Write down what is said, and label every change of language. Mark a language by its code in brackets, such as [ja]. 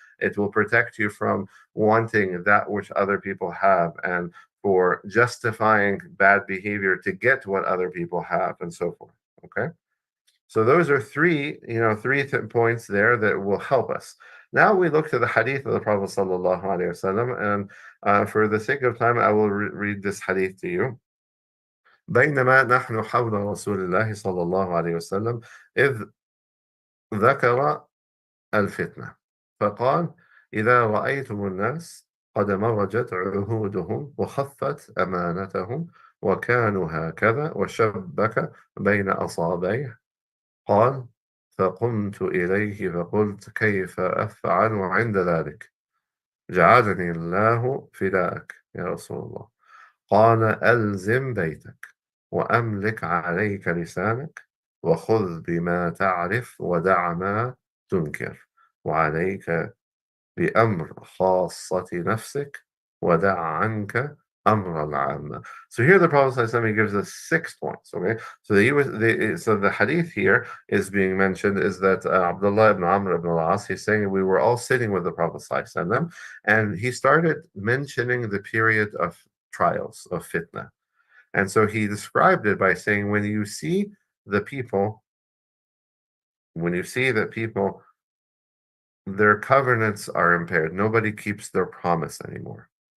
[en] It will protect you from wanting that which other people have, and for justifying bad behavior to get what other people have, and so forth. Okay. So those are three points there that will help us. Now we look to the hadith of the Prophet sallallahu alaihi wasallam, and for the sake of time, I will read this hadith to you. [ar] بينما نحن حول رسول الله صلى الله عليه وسلم إذ ذكر الفتنة فقال إذا رأيتم الناس قد مرجت عهودهم وخفت أمانتهم وكانوا هكذا وشبك بين أصابعيه قال فقمت إليه فقلت كيف أفعل عند ذلك جعلني الله فداك يا رسول الله قال ألزم بيتك وأملك عليك لسانك وخذ بما تعرف ودع ما تنكر وعليك بأمر خاصة نفسك ودع عنك أمر العامة. [en] So here the Prophet ﷺ gives us 6 points. Okay, so the hadith here is being mentioned is that Abdullah ibn Amr ibn al-As, he's saying we were all sitting with the Prophet ﷺ, and he started mentioning the period of trials, of fitnah. And so he described it by saying, when you see that people, their covenants are impaired, nobody keeps their promise anymore.